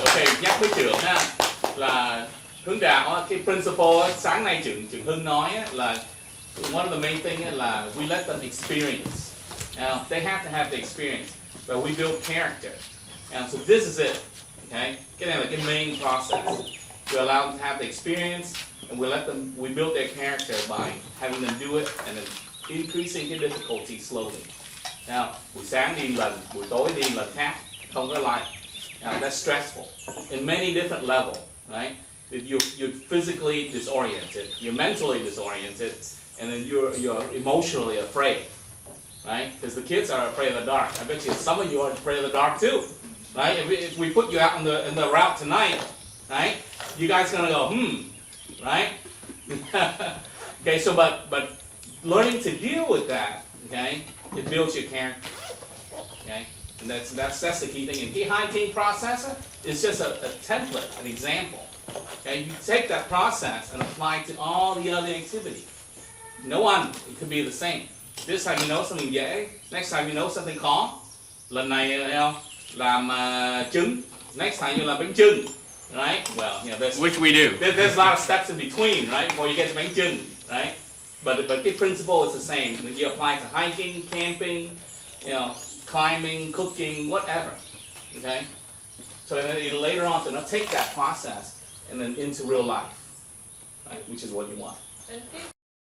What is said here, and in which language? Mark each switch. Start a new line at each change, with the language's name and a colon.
Vietnamese: Okay, nhắc với trưởng ha, là hướng đạo á, cái principle á, sáng nay trưởng Hưng nói á, là
English: one of the main thing
Vietnamese: á, là
English: we let them experience. Now they have to have the experience, but we build character. And so this is it.
Vietnamese: Okay, cái này là cái
English: main process. We allow them to have the experience, and we build their character by having them do it and then increasing the difficulty slowly.
Vietnamese: Now, buổi sáng đi lần, buổi tối đi lần khác, không có lại.
English: Now, that's stressful in many different levels, right? You're physically disoriented, you're mentally disoriented, and then you're emotionally afraid, right? Because the kids are afraid of the dark. I bet you some of you are afraid of the dark too, right? If we put you out in the route tonight, right? You guys gonna go, right? Okay, so but learning to deal with that, okay, it builds your character, okay, and that's the key thing. And the hiking process is just a template, an example. Okay, you take that process and apply it to all the other activities. No one it could be the same. This time you know something dễ, next time you know something khó.
Vietnamese: Lần này làm trứng,
English: next time you
Vietnamese: làm bánh chưng.
English: Right? Well, you know, Which we do. There's a lot of steps in between, right? Before you get to bánh chưng, right? But the principle is the same. You apply it to hiking, camping, you know, climbing, cooking, whatever. Okay? So then later on, so now take that process and then into real life, right? Which is what you want.